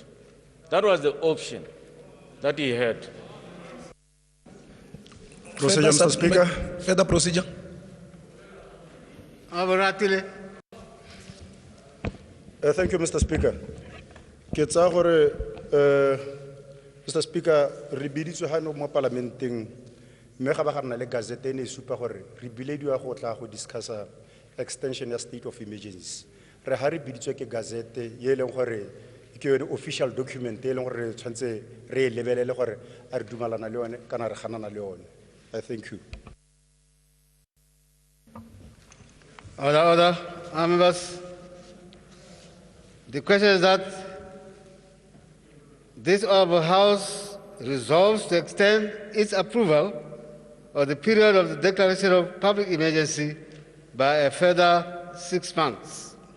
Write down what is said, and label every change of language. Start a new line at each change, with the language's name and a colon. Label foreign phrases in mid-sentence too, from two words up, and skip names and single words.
English: That was the option that he had. Procedure, Mr. Speaker. Further procedure. Thank you, Mr. Speaker. Mr. Speaker,
Tswana: re biditswe hano mo parlamenteng mme ga ba ga nna le gazette e ne supa gore re bilediwa go tla go discussa extension ya
English: state of emergency.
Tswana: Re ha re biditswe ke gazette ye leng gore ke yone
English: official document
Tswana: e leng gore re tshwantse re lebelele gore a re dumalana le yone kana re ganana le yone.
English: I thank you. Order. Members. The question is that this Honourable House resolves to extend its approval of the period of the declaration of public emergency by a further 6 months.